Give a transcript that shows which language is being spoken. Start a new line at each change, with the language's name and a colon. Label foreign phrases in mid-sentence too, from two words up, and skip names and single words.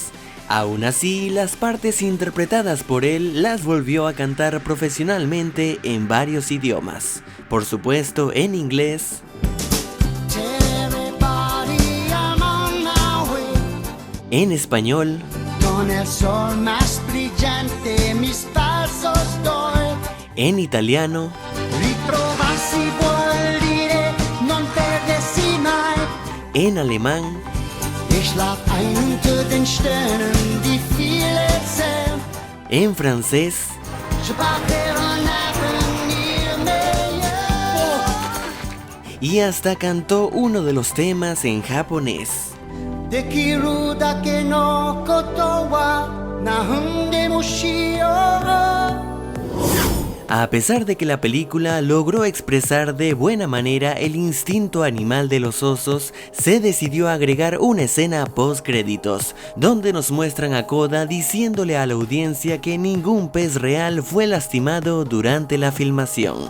Spanish: Aún así, las partes interpretadas por él las volvió a cantar profesionalmente en varios idiomas, por supuesto en inglés, en español, con el sol más brillante mis pasos doy. en italiano,
Italian: Ritrovassi vuol dire non perdersi mai.
Spanish: en alemán,
German: Ich schlaf ein unter den Sternen, die viele zählen.
Spanish: en francés,
French: Je partais en avenir meilleur.
Spanish: y hasta cantó uno de los temas en japonés.
Japanese: できるだけのことは何でもしよう。
Spanish: A pesar de que la película logró expresar de buena manera el instinto animal de los osos, se decidió agregar una escena post créditos, donde nos muestran a Koda diciéndole a la audiencia que ningún pez real fue lastimado durante la filmación.